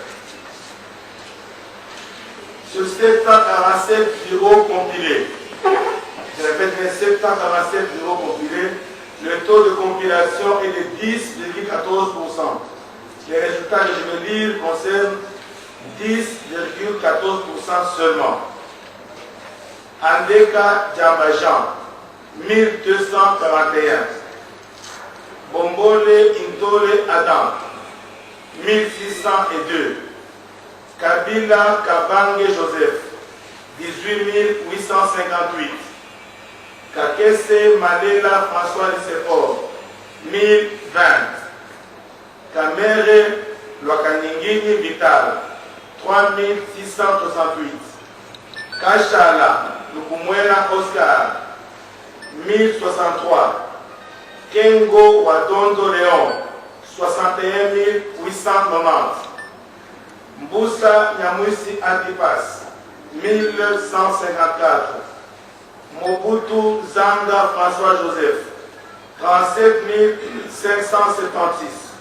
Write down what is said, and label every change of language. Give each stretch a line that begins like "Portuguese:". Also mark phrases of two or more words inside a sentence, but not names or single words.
French: Sur 747 bureaux compilés, je répète, 747 bureaux compilés, le taux de compilation est de 10,14%. Les résultats que je vais lire concernent 10,14% seulement. Andeka Djambajan, 1241. Bombole Intole Adam, 1602. Kabila Kabange Joseph, 18 858. Kakese Malela François Nissefor, 1020. Kamere Lokaningini Vital, 3668. Kachala Lukumwena Oscar, 1063. Kengo Wadondo Léon, 61 890. Mboussa Nyamwisi Antipas, 1154. Mobutu Zanga François Joseph, 37 576.